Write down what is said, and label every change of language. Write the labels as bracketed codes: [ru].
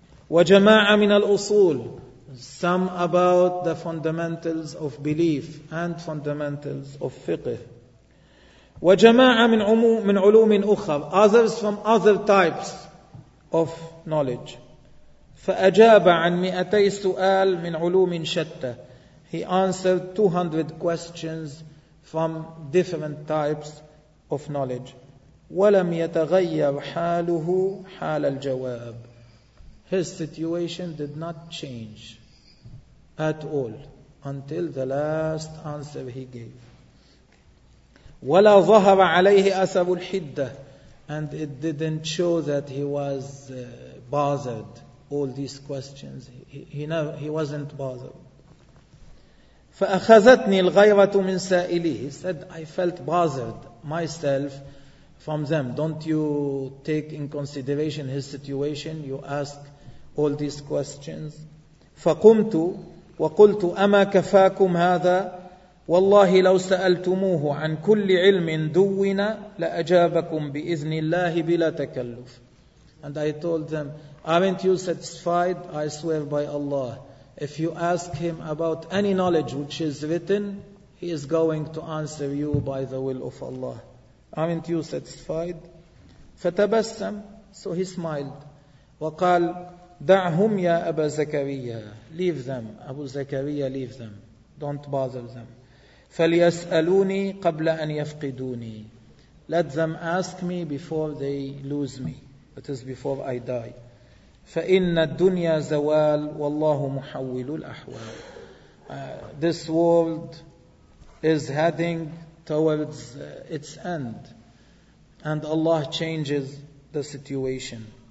[ar] وجماعة من الأصول. [en] Some about the fundamentals of belief and fundamentals of فقه. [ar] وجماعة من علوم أخر. [en] Others from other types of knowledge. [ar] فأجاب عن 200 سؤال من علوم شتى. [en] He answered 200 questions from different types of knowledge. [ar] ولم يتغير حاله حال الجواب. [en] His situation did not change at all until the last answer he gave. [ar] ولا ظهر عليه أثر الحدة. [en] And it didn't show that he was bothered. All these questions, he wasn't bothered. [ar] فأخذتني الغيرة من سائليه. [en] He said, I felt bothered myself from them. Don't you take in consideration his situation? You ask all these questions. [ar] فقمت وقلت أما كفاكم هذا؟ والله لو سألتموه عن كل علم دون لأجابكم بإذن الله بلا تكلف. [en] And I told them, aren't you satisfied? I swear by Allah, if you ask him about any knowledge which is written, he is going to answer you by the will of Allah. Aren't you satisfied? [ar] فتبسم. [en] So he smiled. [ar] وقال دعهم يا أبا زكريا. [en] Leave them. أبو زكريا, leave them. Don't bother them. [ar] فليسألوني قبل أن يفقدوني. [en] Let them ask me before they lose me. That is before I die. [ar] فَإِنَّ الدُّنْيَا زَوَال وَاللَّهُ مُحَوِّلُ الْأَحْوَالِ. [en] This world is heading towards its end, and Allah changes the situation.